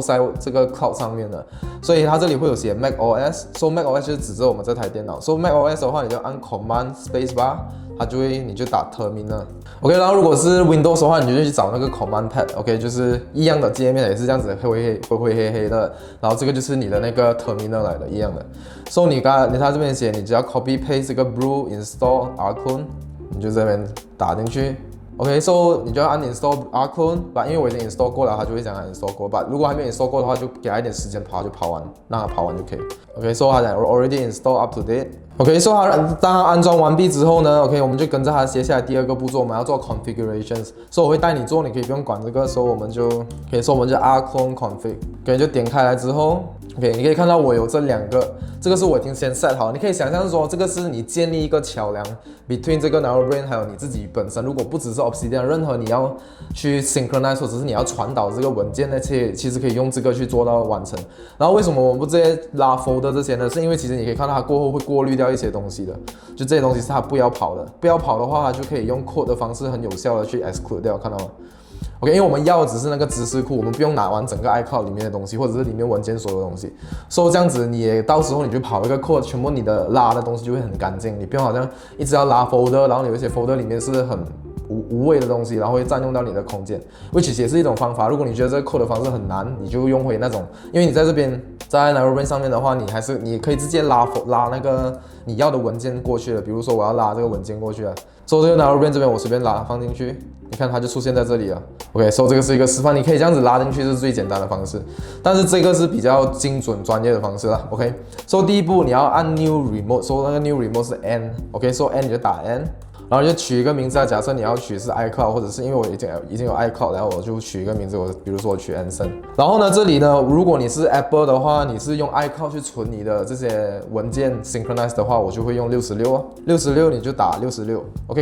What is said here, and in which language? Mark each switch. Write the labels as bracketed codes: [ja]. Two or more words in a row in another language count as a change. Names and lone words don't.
[zh] 在這個 cloud 上面的，所以它這裡會有寫 macOS，so macOS 就是指着我們這台電腦 ，so macOS 的話你就按 Command Space Bar，它就會你就打 Terminal。OK， 然後如果是 Windows 的話，你就去找那個 Command Pad，OK， 就是一樣的界面也是這樣子灰黑黑的，然後這個就是你的那個 Terminal 來的，一樣的。So 你它這邊寫，你只要 [en] Copy Paste [zh] 這個 [en] brew install Rcone， [zh] 你就這邊打進去。 [en] OK，so [zh] 你就要按 [en] install Rcone， [zh] 因為我已經 install 過了，它就會講它 install 過。如果還沒有 install 過的話，就給它一點時間跑，就跑完，讓它跑完就可以。 [en] OK，so [zh] 它講 [en] already install up to date。 OK，so [zh] 當它安裝完畢之後呢 ，OK， 我們就跟着它接下來第二個步驟，我們要做 configurations。So 我會帶你做，你可以不用管這個。So 我們就 [en] OK，so [zh] 我們就 [en] Rcone config。 [zh] OK， 就點開來之後 ，OK， 你可以看到我有這兩個，這個是我已經先 set 好。你可以想象說，這個是你建立一個橋梁 between 這個 NeuroBrain 還有你自己本身。如果不只是 Obsidian， 任何你要去 synchronize 或者是你要傳導這個文件那些，其實可以用這個去做到完成。然後為什麼我們不直接拉 folder 這些呢？是因為其實你可以看到它過後會過濾掉一些東西的，就這些東西是它不要跑的。不要跑的話，它就可以用 code 的方式很有效的去 exclude 掉，看到嗎？OK， 因為我們要的只是那個知識庫，我們不用拿完整個 iCloud 裡面的東西，或者是裡面文件所有的東西。所以這樣子，你也到時候你就跑一個 code， 全部你的拉的東西就會很乾淨，你不用好像一直要拉 folder，然後有一些 folder 裡面是很無謂的東西，然後會佔用到你的空間 ，which 也是一種方法。如果你覺得這個 code 的方式很難，你就用回那種，因為你在這邊在 NeuroBrain 上面的話，你可以直接拉那個你要的文件過去了。比如說我要拉這個文件過去了，所以這個 NeuroBrain 這邊我隨便拉放進去，你看它就出現在這裡了。 [en] OK，so [zh] 這個是一個示範，你可以這樣子拉進去是最簡單的方式，但是這個是比較精準專業的方式啦。 [en] OK，so [zh] 第一步你要按 New Remote，so 那個 New Remote 是 N， [en] OK，so [zh] N 你就打 N。然後就取一個名字啊，假設你要取是 iCloud， 或者是因为我已经有 iCloud， 然後我就取一個名字，比如說我取 Anson。然後呢，這裡呢，如果你是 Apple 的話，你是用 iCloud 去存你的這些文件 synchronize 的話，我就會用66你就打66，OK。